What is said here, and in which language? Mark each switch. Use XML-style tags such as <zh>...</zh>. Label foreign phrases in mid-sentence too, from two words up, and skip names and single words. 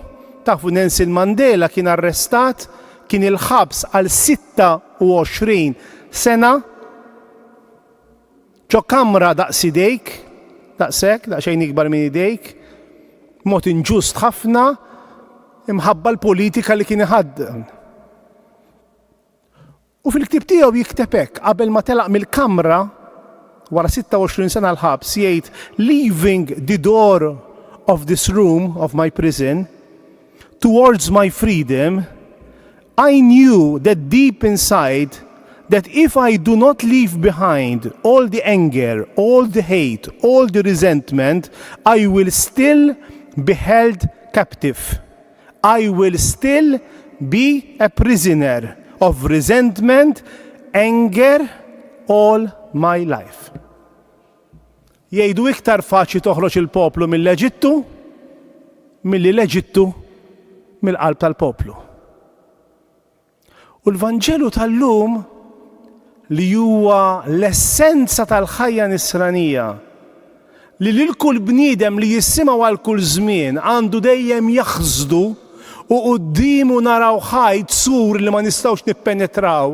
<mt>Tafu Nelson Mandela kien arrestat, kien il-ħabs għal 26 sena ġo kamra daqs idejk, daqshekk, daqsxejn ikbar minn idejk, mod inġust ħafna imħabba l-politika li kien iħaddem. U fil-ktieb tiegħu jikteb hekk qabel ma telaq mill-kamra wara 26 sena l-ħabs jgħid</mt> <en>leaving the door of this room of my prison towards my freedom, I knew that deep inside that if I do not leave behind all the anger, all the hate, all the resentment, I will still be held captive. I will still be a prisoner of resentment, anger, all my life.</en> <mt>Jgħidu iktar faċli toħroġ il-poplu mill-Eġittu milli l-Eġittu mill-qalb tal-poplu. U l-Vanġelu tal-lum li huwa l-essenza tal-ħajja nisranija li lil kull bniedem li jissimgħu għal kull żmien għandu dejjem jaħżdu u qudiemu naraw ħajt sur li ma nistgħux nippenetraw.</mt>